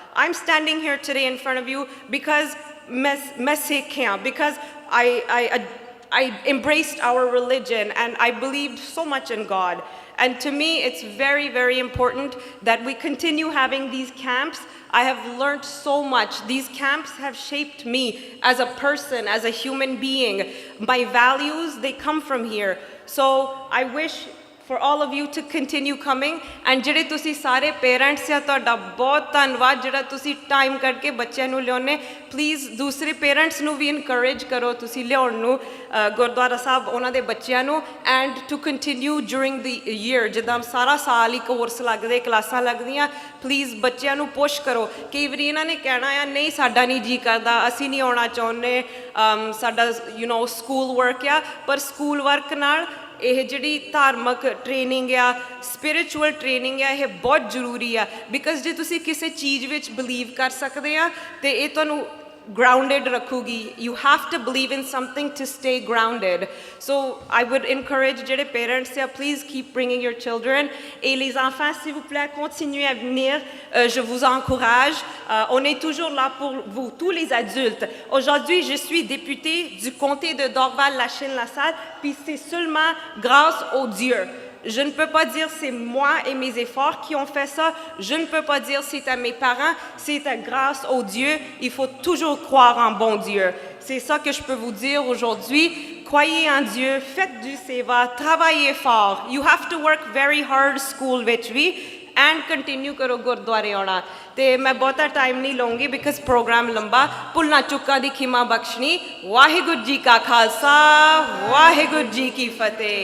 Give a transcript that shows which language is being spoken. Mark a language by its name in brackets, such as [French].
[English] I'm standing here today in front of you because [Hindi] मैं Sikh हूँ, [English] because I embraced our religion and I believed so much in God. And to me, it's very, very important that we continue having these camps. I have learned so much. These camps have shaped me as a person, as a human being. My values, they come from here. So I wish for all of you to continue coming, and [Punjabi] ਜਿਹੜੇ ਤੁਸੀਂ ਸਾਰੇ parents ਆ ਤੁਹਾਡਾ ਬਹੁਤ ਧੰਨਵਾਦ ਜਿਹੜਾ ਤੁਸੀਂ time ਕੱਢ ਕੇ ਬੱਚਿਆਂ ਨੂੰ ਲਿਆਉਣੇ। ਪਲੀਜ਼ ਦੂਸਰੇ ਪੇਰੈਂਟਸ ਨੂੰ ਵੀ ਇਨਕਰੇਜ ਕਰੋ ਤੁਸੀਂ ਲਿਆਉਣ ਨੂੰ ਗੁਰਦੁਆਰਾ ਸਾਹਿਬ ਉਹਨਾਂ ਦੇ ਬੱਚਿਆਂ ਨੂੰ, [English] and to continue during the year, [Punjabi] ਜਿੱਦਾਂ ਸਾਰਾ ਸਾਲ ਹੀ ਕੋਰਸ ਲੱਗਦੇ, ਕਲਾਸਾਂ ਲੱਗਦੀਆਂ, ਪਲੀਜ਼ ਬੱਚਿਆਂ ਨੂੰ ਪੁਸ਼ ਕਰੋ। ਕਈ ਵਾਰੀ ਇਹਨਾਂ ਨੇ ਕਹਿਣਾ ਆ ਨਹੀਂ ਸਾਡਾ ਨਹੀਂ ਜੀ ਕਰਦਾ, ਅਸੀਂ ਨਹੀਂ ਆਉਣਾ ਚਾਹੁੰਦੇ, ਸਾਡਾ ਸਕੂਲ ਵਰਕ ਆ, ਪਰ ਸਕੂਲ ਵਰਕ ਨਾਲ ਇਹ ਜਿਹੜੀ ਧਾਰਮਿਕ ਟ੍ਰੇਨਿੰਗ ਆ, ਸਪਿਰਿਚੁਅਲ ਟ੍ਰੇਨਿੰਗ ਆ, ਇਹ ਬਹੁਤ ਜ਼ਰੂਰੀ ਆ, ਬਿਕਾਜ਼ ਜੇ ਤੁਸੀਂ ਕਿਸੇ ਚੀਜ਼ ਵਿੱਚ ਬਿਲੀਵ ਕਰ ਸਕਦੇ ਆ ਤੇ ਇਹ ਤੁਹਾਨੂੰ grounded ਰੱਖੂਗੀ। [English] You have to believe in something to stay grounded. So I would encourage [Punjabi] ਜਿਹੜੇ parents ਆ, [English] please keep bringing your children, [French] et les enfants s'il vous plaît continuez à venir, je vous encourage, on est toujours là pour vous, tous les adultes. Aujourd'hui je suis députée du comté de Dorval-Lachine-la-Salle, puis c'est seulement grâce au Dieu. Je ne peux pas dire c'est moi et mes efforts qui ont fait ça. Je ne peux pas dire c'est à mes parents. C'est grâce au Dieu. Il faut toujours croire en bon Dieu. C'est ça que je peux vous dire aujourd'hui. Croyez en Dieu, faites du seva, travaillez fort. [English] You have to work very hard school [Punjabi] ਵਿੱਚ ਵੀ, [English] and continue [Punjabi] ਕਰੋ ਗੁਰਦੁਆਰੇ ਆਉਣਾ। ਤੇ ਮੈਂ ਬਹੁਤਾ time ਨਹੀਂ ਲਵਾਂਗੀ because programme ਲੰਬਾ। ਭੁੱਲਾਂ ਚੁੱਕਾਂ ਦੀ ਖਿਮਾ ਬਖਸ਼ਣੀ। ਵਾਹਿਗੁਰੂ ਜੀ ਕਾ ਖਾਲਸਾ, ਵਾਹਿਗੁਰੂ ਜੀ ਕੀ ਫਤਿਹ।